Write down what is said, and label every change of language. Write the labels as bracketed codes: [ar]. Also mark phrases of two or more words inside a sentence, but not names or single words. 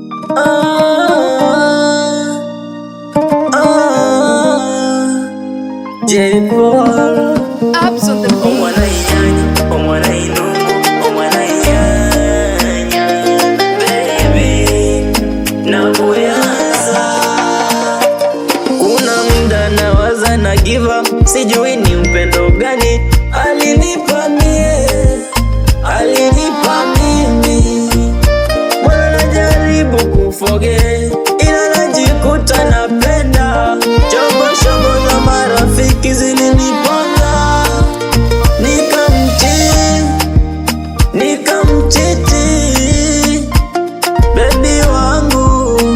[en] J-Paul Abs on the beat. [guz] Omwana inyanya, omwana inungu, omwana inyanya, [sw] baby, nakuyaza. Kuna muda nawaza na [en] give up, [sw] sijui ni upendo gani alinipa mimi. Mbona najaribu kuforget, ila najikuta napenda. Shogo za marafiki zilinipanga, nikamchiti baby wangu.